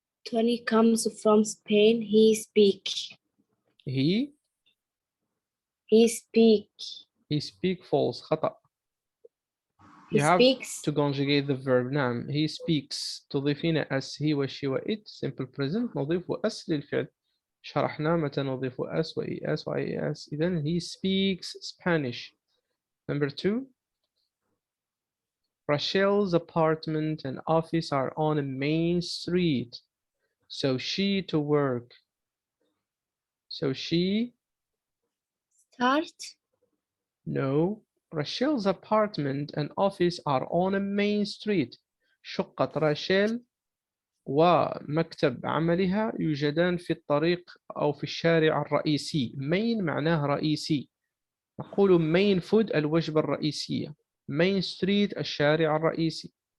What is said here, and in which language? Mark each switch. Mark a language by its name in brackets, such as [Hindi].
[English] Tony comes from Spain. He speak. He speak false. [Arabic] خطأ. [English] You have to conjugate the verb. [Arabic] نعم. [English] He speaks. [Arabic] تضيفين as he و she و it. [English] Simple present. [Arabic] نضيف as للفعل. شرحنا متى نضيف as و es و ies. إذن [English] he speaks Spanish. Number 2. Rachel's apartment and office are on a main street. So she to work. So she. Start. No. Rachel's apartment and office are on a main street. [Arabic] شقة راشيل ومكتب عملها يوجدان في الطريق أو في الشارع الرئيسي. main معناه رئيسي. نقول [English] main food [Arabic] الوجبة الرئيسية. main street الشارع الرئيسي.